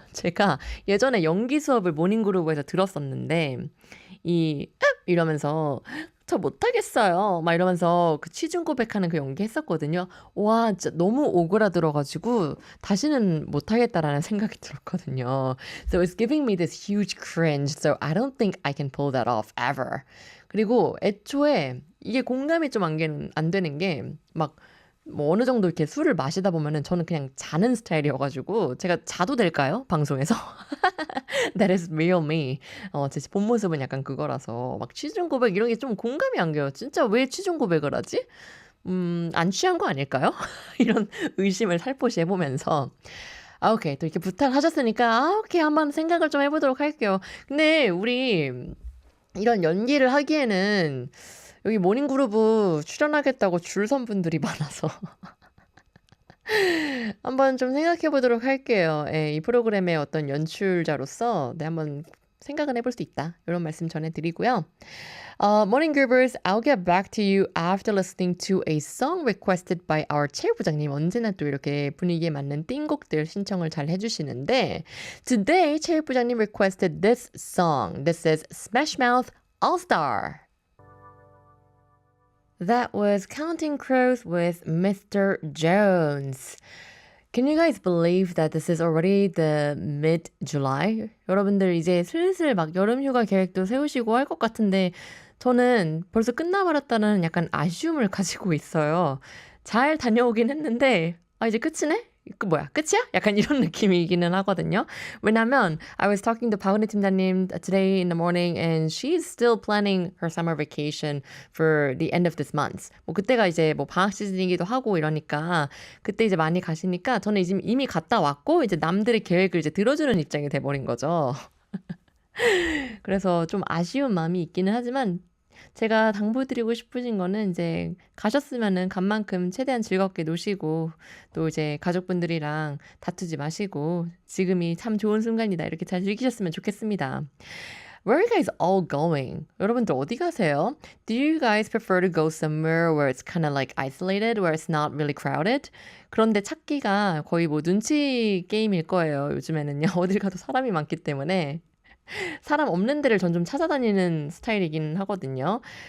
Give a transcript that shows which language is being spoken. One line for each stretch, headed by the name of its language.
Korean: 제가 예전에 연기 수업을 모닝그루브에서 들었었는데, 이러면서, 저 못하겠어요. 막 이러면서 그 취중 고백하는 그 연기 했었거든요. 와, 진짜 너무 오그라들어가지고 다시는 못하겠다라는 생각이 들었거든요.
English: So it's giving me this huge cringe. So I don't think I can pull that off ever.
Korean: 그리고 애초에 이게 공감이 좀 안 되는 게 막 뭐 어느 정도 이렇게 술을 마시다 보면은 저는 그냥 자는 스타일이어가지고 제가 자도 될까요? 방송에서?
English: That is real me.
Korean: 제 본 모습은 약간 그거라서 막 취중 고백 이런 게 좀 공감이 안 가요. 진짜 왜 취중 고백을 하지? 안 취한 거 아닐까요? 이런 의심을 살포시 해보면서 오케이, 또 이렇게 부탁하셨으니까 오케이, 한번 생각을 좀 해보도록 할게요. 근데 우리 이런 연기를 하기에는 여기 모닝그루브 출연하겠다고 줄 선 분들이 많아서 한번 좀 생각해 보도록 할게요. 예, 이 프로그램의 어떤 연출자로서 한번 생각은 해볼 수 있다. 이런 말씀 전해드리고요.
English: Morning Groovers, I'll get back to you after listening to a song requested by our 체육부장님.
Korean: 언제나 또 이렇게 분위기에 맞는 띵곡들 신청을 잘 해주시는데
English: Today,
Korean: 체육부장님
English: requested this song. This is Smash Mouth All Star. That was Counting Crows with Mr. Jones. Can you guys believe that this is already the mid-July?
Korean: 여러분들 이제 슬슬 막 여름휴가 계획도 세우시고 할 것 같은데 저는 벌써 끝나버렸다는 약간 아쉬움을 가지고 있어요. 잘 다녀오긴 했는데 이제 끝이네? 끝이야? 약간 이런 느낌이기는 하거든요. 왜냐면
English: I was talking to 박은혜 팀장님 today in the morning and she's still planning her summer vacation for the end of this month.
Korean: 뭐 그때가 이제 뭐 방학 시즌이기도 하고 이러니까 그때 이제 많이 가시니까 저는 이미 갔다 왔고 이제 남들의 계획을 이제 들어주는 입장이 돼버린 거죠. 그래서 좀 아쉬운 마음이 있기는 하지만 제가 당부드리고 싶으신 거는 이제 가셨으면은 간 만큼 최대한 즐겁게 노시고 또 이제 가족분들이랑 다투지 마시고 지금이 참 좋은 순간이다 이렇게 잘 즐기셨으면 좋겠습니다.
English: Where are you guys all going?
Korean: 여러분들 어디 가세요?
English: Do you guys prefer to go somewhere where it's kind of like isolated, where it's not really crowded?
Korean: 그런데 찾기가 거의 뭐 눈치 게임일 거예요. 요즘에는요. 어딜 가도 사람이 많기 때문에 사람 없는 데를 전 좀 찾아다니는 스타일이긴 하거든요.